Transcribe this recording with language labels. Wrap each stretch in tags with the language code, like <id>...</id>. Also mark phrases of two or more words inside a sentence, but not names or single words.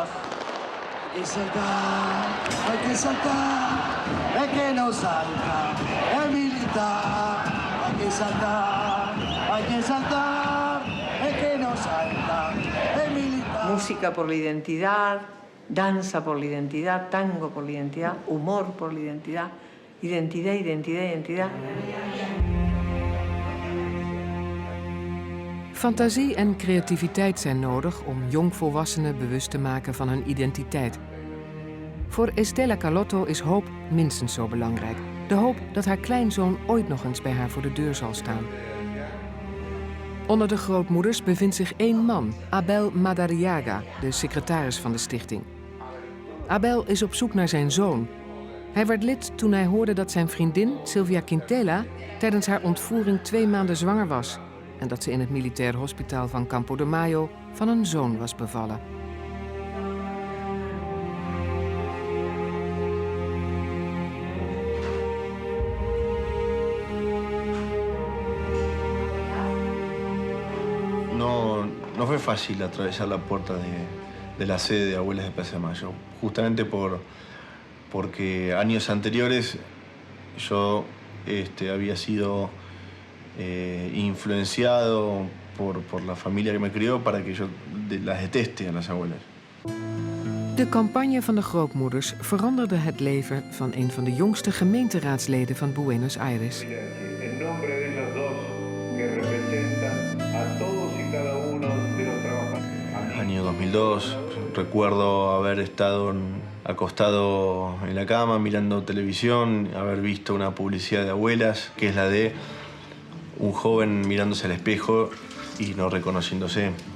<es>Hay que saltar, hay que saltar, es que no salta, es militar. Hay que saltar, hay que saltar, es que no salta, es militar. Música por la identidad, danza por la identidad, tango por la identidad, humor por la identidad, identidad, identidad, identidad.</es> <nl>Fantasie en creativiteit zijn nodig om jongvolwassenen bewust te maken van hun identiteit. Voor Estela Carlotto is hoop minstens zo belangrijk. De hoop dat haar kleinzoon ooit nog eens bij haar voor de deur zal staan. Onder de grootmoeders bevindt zich één man, Abel Madariaga, de secretaris van de stichting. Abel is op zoek naar zijn zoon. Hij werd lid toen hij hoorde dat zijn vriendin, Silvia Quintela, tijdens haar ontvoering 2 maanden zwanger was en dat ze in het militair hospitaal van Campo de Mayo van een zoon was bevallen.</nl> <es>No fue fácil atravesar la puerta de la sede de Abuelas de Plaza de Mayo, justamente porque años anteriores yo había sido influenciado por la familia que me crió para que yo las deteste a las abuelas.</es> <nl>De campagne van de grootmoeders veranderde het leven van een van de jongste gemeenteraadsleden van Buenos Aires.</nl> <es>En nombre de ellos dos que representan a todos y cada uno de los trabajadores. Año 2002, recuerdo haber estado acostado en la cama mirando televisión, haber visto una publicidad de Abuelas, que es la de un joven mirándose al espejo y no reconociéndose.</es>